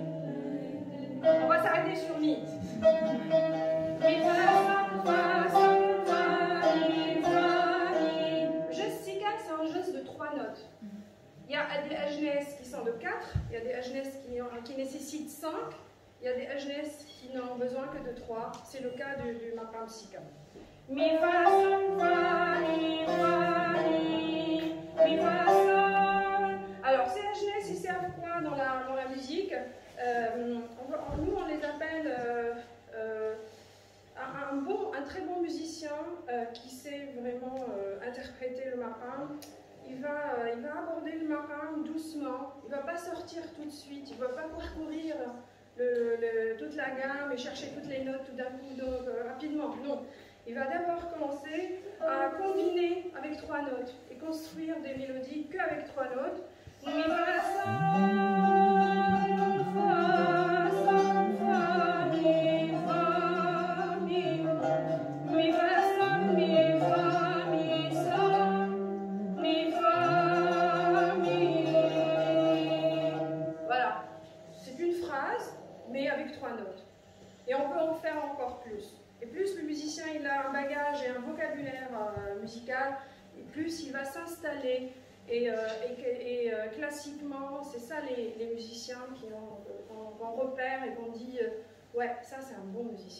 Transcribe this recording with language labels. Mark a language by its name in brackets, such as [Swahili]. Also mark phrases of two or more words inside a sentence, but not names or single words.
[French] On va s'arrêter sur Mi. Mi, Fa, Fa, Sol. Il y a des ajnes qui sont de 4, il y a des ajnes qui nécessitent 5, il y a des ajnes qui n'ont besoin que de 3. C'est le cas du maqam sika. Mi, fa, sol, fa, mi, fa, mi, fa, sol. Alors, ces ajnes, ils servent quoi dans la musique? Nous, on les appelle un très bon musicien qui sait vraiment interpréter le maqam. Il va aborder le maqam doucement, il ne va pas sortir tout de suite, il ne va pas parcourir toute la gamme et chercher toutes les notes tout d'un coup rapidement. Non, il va d'abord commencer à combiner avec 3 notes et construire des mélodies qu'avec 3 notes. Mi, fa, sol, fa, sol, fa, mi, fa, mi, mi, fa, sol, mi, fa, mi, sol, mi, fa, mi. Voilà, c'est une phrase, mais avec 3 notes. Et on peut en faire encore plus. Et plus le musicien il a un bagage et un vocabulaire musical, et plus il va s'installer. Et classiquement, c'est ça les musiciens qu'on repère et qu'on dit ouais, ça c'est un bon musicien.